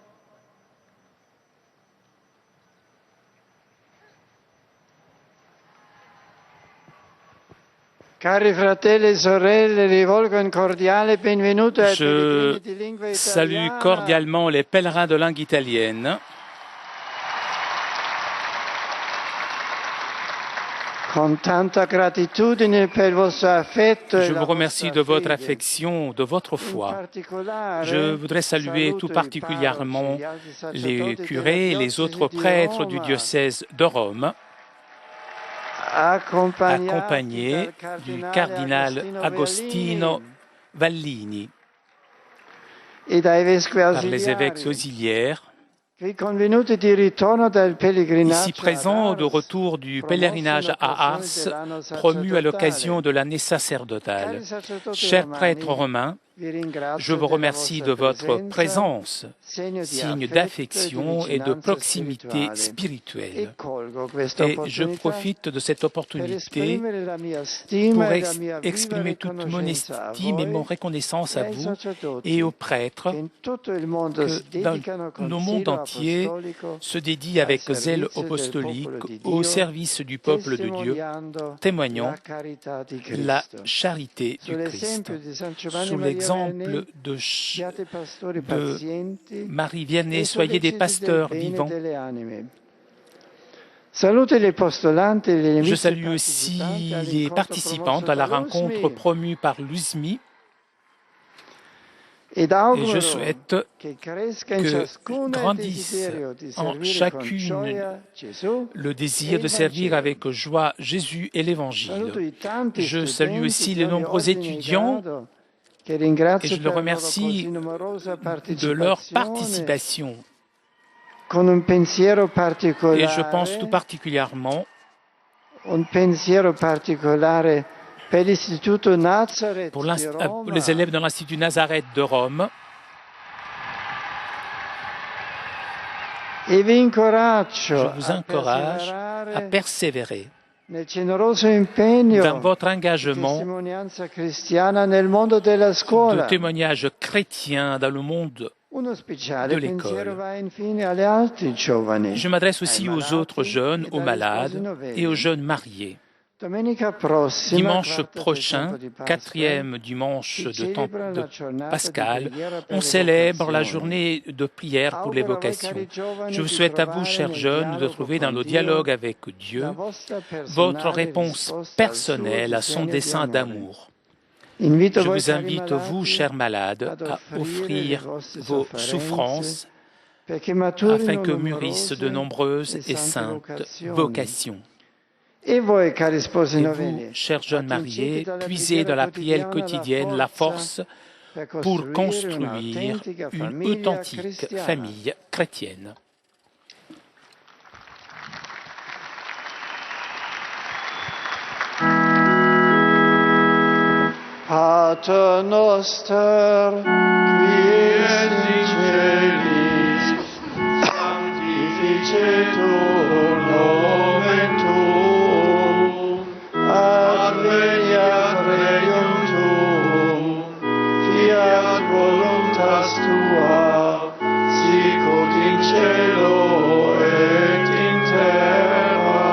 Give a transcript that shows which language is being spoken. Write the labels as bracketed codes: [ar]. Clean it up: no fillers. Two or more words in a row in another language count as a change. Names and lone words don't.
[it] Cari fratelli e sorelle, rivolgo un cordiale benvenuto ai pellegrini di lingua [fr] Je salue [it] italiana. [fr] cordialement les pèlerins de langue italienne. [it] Con tanta gratitudine per il vostro affetto e [fr] Je [it] la [fr] vous remercie [it] vostra [fr] de votre [it] fede. [fr] affection, de votre [it] In [fr] foi. [it] particolare, [fr] Je voudrais saluer [it] saluto [fr] tout [it] i [fr] particulièrement [it] parroci, gli altri [fr] les [it] sacerdoti [fr] curés et [it] della [fr] les [it] diocesi [fr] autres [it] di [fr] prêtres du [it] Roma, [fr] diocèse de Rome, accompagnés du cardinal Agostino Vallini, [it] e dai vescovi [fr] par les évêques [it] ausiliari, [fr] auxiliaires, [it] qui convenuti di ritorno dal pellegrinaggio [fr] ici présents de [it] ad Ars, [fr] retour du pèlerinage à Ars, promu à l'occasion de l'année sacerdotale. [it] Cari sacerdoti [fr] Chers [it] romani, [fr] prêtres romains, [it] vi ringrazio [fr] je vous [it] della [fr] remercie [it] vostra [fr] de votre [it] presenza, [fr] présence, signe signe d'affection et de [it] vicinanza [fr] proximité [it] spirituale. [fr] spirituelle. [it] E colgo questa [fr] Et je [it] opportunità [fr] profite de cette [it] per [fr] opportunité [it] esprimere la mia stima [fr] pour [it] e la mia viva [fr] exprimer toute mon [it] riconoscenza a [fr] estime et [it] voi [fr] mon reconnaissance à [it] e ai [fr] vous [it] sacerdoti [fr] et aux prêtres [it] che in tutto il mondo si [fr] que dans [it] dedicano con [fr] le monde [it] zelo [fr] entier [it] apostolico [fr] se dédie avec [it] al [fr] zèle [it] servizio del [fr] apostolique [it] popolo di [fr] au [it] Dio, [fr] service du peuple de Dieu, [it] testimoniando [fr] témoignant [it] la carità di [fr] la [it] Cristo. [fr] charité du Christ. [it] Sull'esempio di San Giovanni [fr] Sous [it] Maria [fr] l'exemple [it] Vianney, [fr] de [it] siate pastori [fr] de [it] pazienti [fr] Marie Vianney, [it] e [fr] soyez des [it] solleciti del [fr] pasteurs [it] bene [fr] vivants. [it] delle anime. Saluto gli apostolanti e gli [fr] Je [it] amici [fr] salue aussi [it] partecipanti [fr] les [it] all'incontro [fr] participantes [it] promosso [fr] à la [it] da [fr] rencontre [it] Lusmi [fr] promue par l'USMI [it] ed [fr] et [it] auguro [fr] je souhaite [it] che cresca in [fr] que [it] ciascuno il [fr] grandisse [it] desiderio di [fr] en [it] servire con [fr] chacune [it] gioia Gesù [fr] le [it] e [fr] désir [it] il [fr] de servir [it] Vangelo. [fr] avec joie Jésus et [it] Saluto [fr] l'Évangile. [it] i tanti [fr] Je salue [it] studenti [fr] aussi [it] di [fr] les [it] ogni [fr] nombreux [it] ordine e [fr] étudiants [it] grado, che [fr] et [it] ringrazio [fr] je les [it] per la loro [fr] remercie [it] così numerosa [fr] de leur [it] partecipazione [fr] participation. [it] con un pensiero [fr] Et je pense tout [it] particolare, [fr] particulièrement [it] un pensiero particolare per l'Istituto Nazareth [fr] pour [it] di Roma, [fr] les élèves de l'Institut Nazareth de Rome. [it] e vi incoraggio [fr] Je vous [it] a [fr] encourage à [it] perseverare [fr] persévérer [it] nel generoso impegno [fr] dans votre [it] di [fr] engagement [it] testimonianza cristiana nel mondo della [fr] de [it] scuola. [fr] témoignage chrétien dans le monde. [it] Uno speciale [fr] de [it] pensiero [fr] l'école. [it] va infine agli altri giovani, [fr] Je m'adresse aussi [it] ai [fr] aux [it] malati [fr] autres jeunes, [it] ed [fr] aux [it] agli [fr] malades [it] sposi novelli. [fr] et aux jeunes mariés. [it] Domenica prossima, [fr] Dimanche [it] quarta del [fr] prochain, [it] tempo di Pasqua, [fr] quatrième dimanche [it] si [fr] de temps [it] celebra [fr] de [it] la giornata di [fr] Pascal, [it] preghiera per [fr] on le célèbre la [it] vocazioni. [fr] journée de prière pour les [it] Auguro a voi, [fr] vocations. [it] cari giovani, [fr] Je vous [it] di [fr] souhaite à vous, [it] trovare [fr] chers [it] nel [fr] jeunes, de [it] dialogo [fr] trouver dans [it] con [fr] le [it] Dio [fr] dialogue avec Dieu [it] la vostra [fr] votre [it] personale [fr] réponse [it] risposta al suo [fr] personnelle à son [it] disegno di [fr] dessein [it] amore. [fr] d'amour. [it] Invito [fr] Je [it] voi, [fr] vous [it] cari [fr] invite, vous, [it] malati, [fr] chers malades, [it] ad [fr] à [it] offrire [fr] offrir [it] le vostre [fr] vos [it] sofferenze [fr] souffrances [it] perché maturino [fr] afin que mûrissent de [it] numerose [fr] nombreuses [it] e [fr] et [it] sante [fr] saintes [it] vocazioni. [fr] vocations. [it] E voi, cari sposi [fr] Et [it] noveni, [fr] vous, chers jeunes mariés, puisez dans la prière quotidienne la force pour construire une authentique famille chrétienne. [la] Pater noster, qui es in celis, sanctificetur nomen tuum, adveniat regnum tuum, fiat voluntas tua, sicut in cielo et in terra.